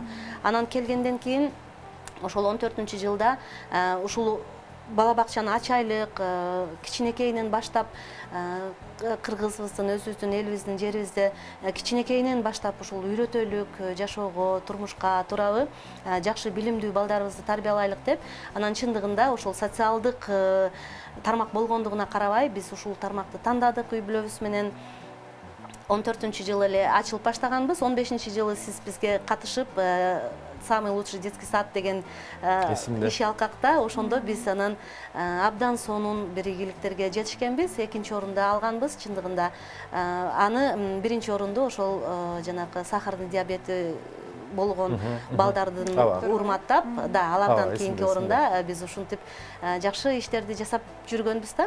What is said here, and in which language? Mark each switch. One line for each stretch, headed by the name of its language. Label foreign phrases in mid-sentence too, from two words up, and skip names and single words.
Kyrgyz: Анан келгенден кийин ошол 14-жылда ушул бала бакчаны ачайлык, кичинекейинен баштап кыргызыбыздын, өзүбүздүн элибиздин, жерибизде кичинекейинен баштап ушул үйрөтөлүк жашоого, турмушка туурабы жакшы билимдүү балдарыбызды тарбиялайлык деп, анан чындыгында ушул социалдык тармак болгондугуна карабай, биз ушул тармакты тандадык үй бүлөбүз менен. 14-жылы эле ачылып баштаганбыз. 15-жылы сиз бизге катышып,
Russian: самый лучший детский сад
Kyrgyz: деген иш алкакта, ошондо биз анан абдан сонун бир ийгиликтерге жетишкенбиз. Экинчи орунду алганбыз. Чындыгында аны биринчи орунду ошол жанагы
Russian: сахарный диабети
Kyrgyz: болгон балдардын урматтап, да, алардан кийинки орунда биз ушинтип жакшы иштерди жасап жүргөнбүз да.